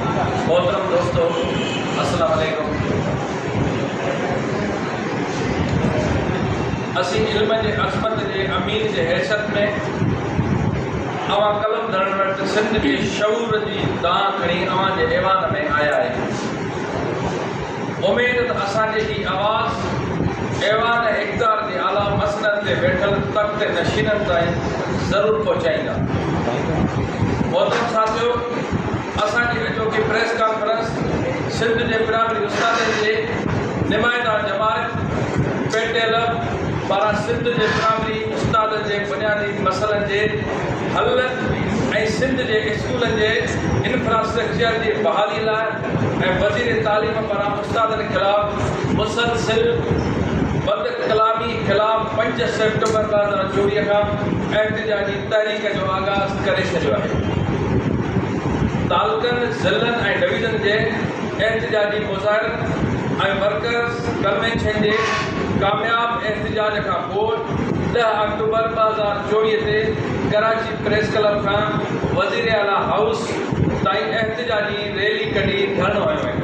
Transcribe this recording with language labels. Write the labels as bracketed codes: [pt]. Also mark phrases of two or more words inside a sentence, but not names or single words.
[ur] محترم دوستوں, [ar] السلام علیکم. [sd] असी इल्म के अज़मत के अमीन के हैसियत में अवां कलम धरण वटि सिंध के शऊर की दां खणी अवां जे ऐवान में आया है। उम्मीद त असांजी ही आवाज़ ऐवान इक़्तिदार के आला मसनद ते वेठल तख़्त नशीनन ताईं ज़रूर पहुंचाईंदा। मोहतरम साथियो, असांजी अॼोकी [en] press conference [sd] सिंध के प्राइमरी उस्तादनि जे नुमाइंदा जमात पेटेल पारां सिंध के प्राइमरी उस्तादनि जे बुनियादी मसइलनि जे हल ऐं सिंध के स्कूलनि के इंफ्रास्ट्रक्चर की बहाली लाइ ऐं वज़ीर तालीम पारां उस्तादनि खिलाफ़ मुसलसिल बद कलामी खिलाफ़ 5 सेप्टेम्बर 2024 का एहतजाजी तहरीक जो आगाज़ करे छॾियो आहे। तालुकनि ज़िलनि ऐं डिवीज़न के एहतजाजी मुज़ाहिरनि ऐं [en] workers convention [sd] के कामयाब एहतजाज का पोइ 10 अक्टूबर 2024 ते कराची प्रेस क्लब का वज़ीर आला हाउस ताईं एहतजाजी रैली कढी धरणो आयो है।